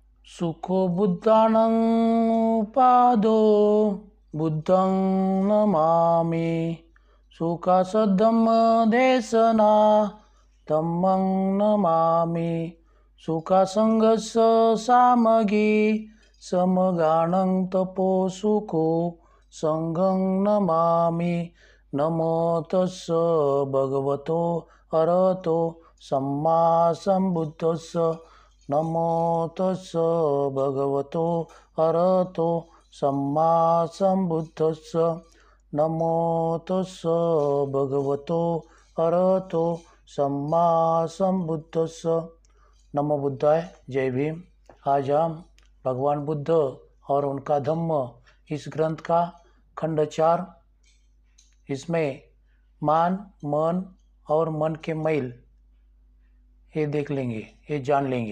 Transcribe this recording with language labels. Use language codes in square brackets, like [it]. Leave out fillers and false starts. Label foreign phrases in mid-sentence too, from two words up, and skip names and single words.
[pi] सुखो बुद्धानं पादो बुद्धं नमामि। सुखासद्धम्मदेशना धम्मं नमामि। सुखासङ्गस्य सामगी समगानं तपो सुखो संघं नमामि। नमो तस्य भगवतो अरहतो सम्मा सम्बुद्धस्य। नमो तस्य भगवतो अरहतो सम्मा सम्बुद्धस्य। नमो तस्य भगवतो अरहतो सम्मा सम्बुद्धस्य। नमो बुद्धाय। [hi] जय भीम। आज हम भगवान बुद्ध और उनका धम्म इस ग्रंथ का खंड 4, इसमें मान, मन और मन के मैल ये देख लेंगे, ये जान लेंगे।